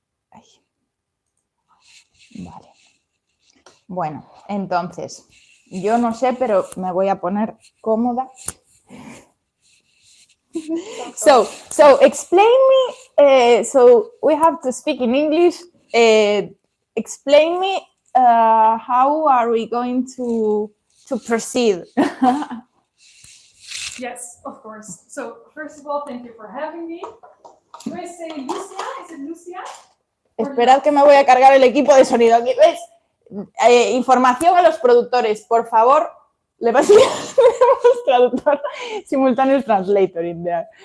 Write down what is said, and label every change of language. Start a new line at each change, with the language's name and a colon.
Spanish: Ay. Vale. Bueno, entonces, yo no sé, pero me voy a poner cómoda.
English: So explain me, so we have to speak in English. Explain me how are we going to proceed? Yes, of course. So first of all, thank you for having me. Do I say Lucia? Is it Lucia?
Spanish: Esperad que me voy a cargar el equipo de sonido. Aquí, ¿ves? Información a los productores, por favor. Le pasa a traductor,
English: simultaneous translator in there.